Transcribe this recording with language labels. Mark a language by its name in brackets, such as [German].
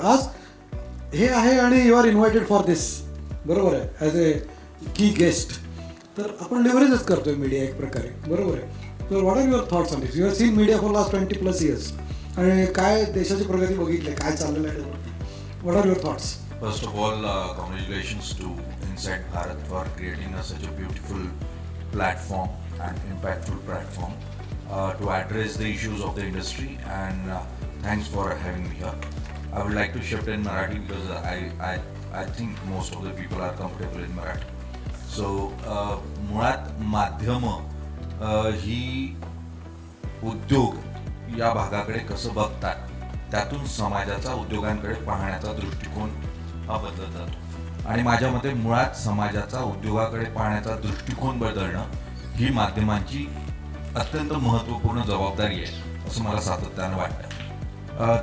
[Marathi] आज हे आहे आणि [English] you are invited for this, [Marathi] बरोबर आहे, [English] As a key guest. [Marathi] तर आपण लिव्हरेजच करतोय मीडिया एक प्रकारे, बरोबर आहे. तर [English] What are your thoughts on this? You have seen media for last 20+ years [Marathi] आणि काय देशाची प्रगती बघितली, काय चाललेलं आहे त्यावरती. [English] What are your thoughts? First of all, congratulations to Inside Bharat for creating such a beautiful platform and impactful platform to address the issues of the industry, and thanks for having me here. I would like to shift in Marathi because I think most of the people are comfortable in Marathi. [Marathi] So मुळात माध्यम ही उद्योग या भागाकडे कसं बघतात, त्यातून समाजाचा उद्योगांकडे पाहण्याचा दृष्टिकोन हा बदलत जातो. आणि माझ्या मते मुळात समाजाचा उद्योगाकडे पाहण्याचा दृष्टिकोन बदलणं ही माध्यमांची अत्यंत महत्त्वपूर्ण जबाबदारी आहे असं मला सातत्यानं वाटतं.